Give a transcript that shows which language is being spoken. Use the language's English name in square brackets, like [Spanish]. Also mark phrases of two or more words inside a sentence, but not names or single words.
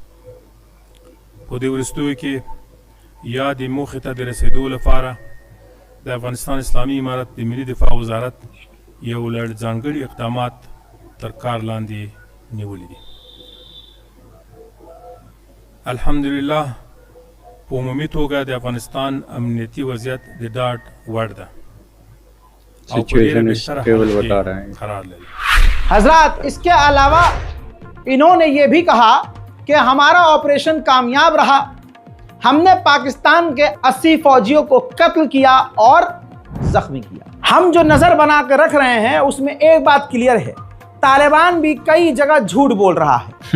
[Pashto] په دې وروستیو کې یا د موخې ته د رسېدو لپاره د افغانستان اسلامي امارت د ملي دفاع وزارت یو لړ ځانګړي اقدامات تر کار لاندې نیولې دي. الحمدلله په عمومي توګه د افغانستان امنیتي وضعیت د ډاډ وړ ده او په ډېره بهتره حالت کې قرار لري. [Urdu] حضرات، اس کے علاوہ انہوں نے یہ بھی کہا کہ ہمارا آپریشن کامیاب رہا، ہم نے پاکستان کے 80 فوجیوں کو قتل کیا اور زخمی کیا. ہم جو نظر بنا کر رکھ رہے ہیں اس میں ایک بات کلیئر ہے، طالبان بھی کئی جگہ جھوٹ بول رہا ہے.